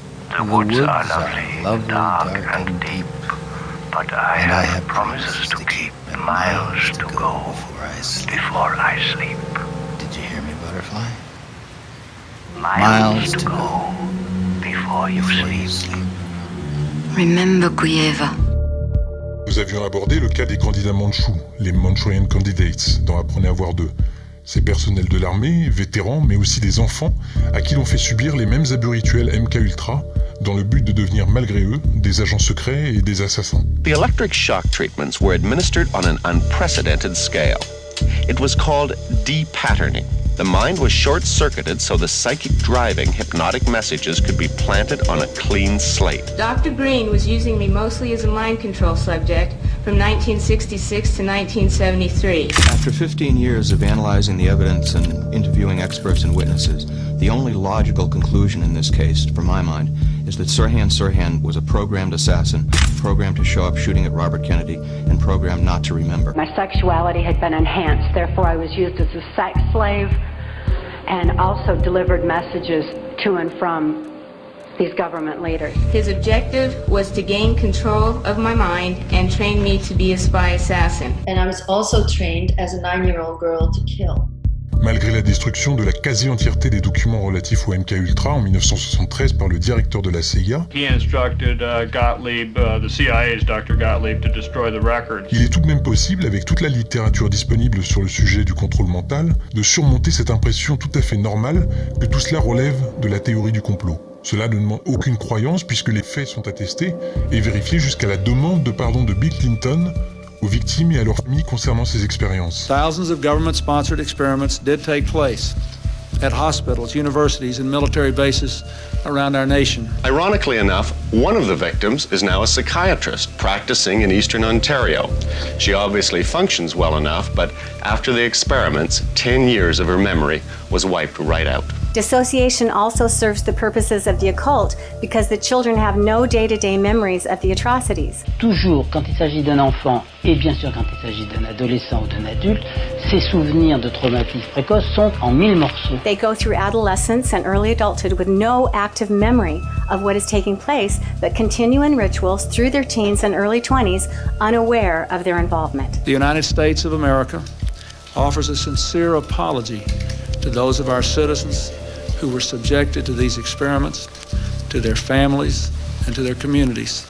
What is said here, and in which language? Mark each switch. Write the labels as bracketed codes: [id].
[en] The woods are lovely, dark and deep. But I have promises to keep and miles to go before I sleep. Did you hear me, Butterfly? Miles to go before you sleep. Remember Kuyeva. [fr] Nous avions abordé le cas des candidats mandchous, les Manchurian Candidates, dans Apprenez à voir 2. Ces personnels de l'armée, vétérans, mais aussi des enfants, à qui l'on fait subir les mêmes abus rituels MK-Ultra, dans le but de devenir, malgré eux, des agents secrets et des assassins. [en] The electric shock treatments were administered on an unprecedented scale. It was called de-patterning. The mind was short-circuited so the psychic driving hypnotic messages could be planted on a clean slate. Dr. Green was using me mostly as a mind control subject from 1966 to 1973. After 15 years of analyzing the evidence and interviewing experts and witnesses, the only logical conclusion in this case, for my mind, is that Sirhan Sirhan was a programmed assassin, programmed to show up shooting at Robert Kennedy, and programmed not to remember. My sexuality had been enhanced, therefore I was used as a sex slave and also delivered messages to and from these government leaders. His objective was to gain control of my mind and train me to be a spy assassin. And I was also trained as a 9-year-old girl to kill. [fr] Malgré la destruction de la quasi-entièreté des documents relatifs au MK-Ultra en 1973 par le directeur de la CIA, [en] he instructed Gottlieb, the CIA's Dr. Gottlieb, to destroy the records. [fr] Il est tout de même possible, avec toute la littérature disponible sur le sujet du contrôle mental, de surmonter cette impression tout à fait normale que tout cela relève de la théorie du complot. Cela ne demande aucune croyance puisque les faits sont attestés et vérifiés jusqu'à la demande de pardon de Bill Clinton aux victimes et à leurs familles concernant ces expériences. [en] Thousands of government-sponsored experiments did take place at hospitals, universities, and military bases around our nation. Ironically enough, one of the victims is now a psychiatrist practicing in Eastern Ontario. She obviously functions well enough, but after the experiments, 10 years of her memory was wiped right out. Dissociation also serves the purposes of the occult because the children have no day-to-day memories of the atrocities. [fr] Toujours, quand il s'agit d'un enfant, et bien sûr quand il s'agit d'un adolescent ou d'un adulte, ces souvenirs de traumatisme précoce sont en 1000 morceaux. [en] They go through adolescence and early adulthood with no active memory of what is taking place, but continue in rituals through their teens and early 20s, unaware of their involvement. The United States of America offers a sincere apology to those of our citizens who were subjected to these experiments, to their families, and to their communities.